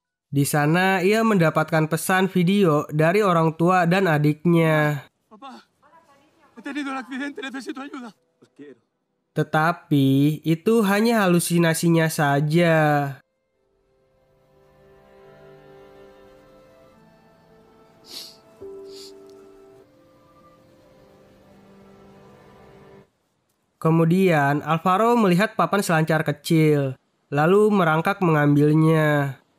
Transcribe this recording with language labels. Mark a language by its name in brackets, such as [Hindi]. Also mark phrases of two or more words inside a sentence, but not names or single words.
[Indonesian] Di sana ia mendapatkan pesan video dari orang tua dan adiknya. [Spanish] Papá, he tenido un accidente, necesito ayuda. Los quiero. [Indonesian] Tetapi itu hanya halusinasinya saja. Kemudian Alvaro melihat papan selancar kecil, lalu merangkak mengambilnya.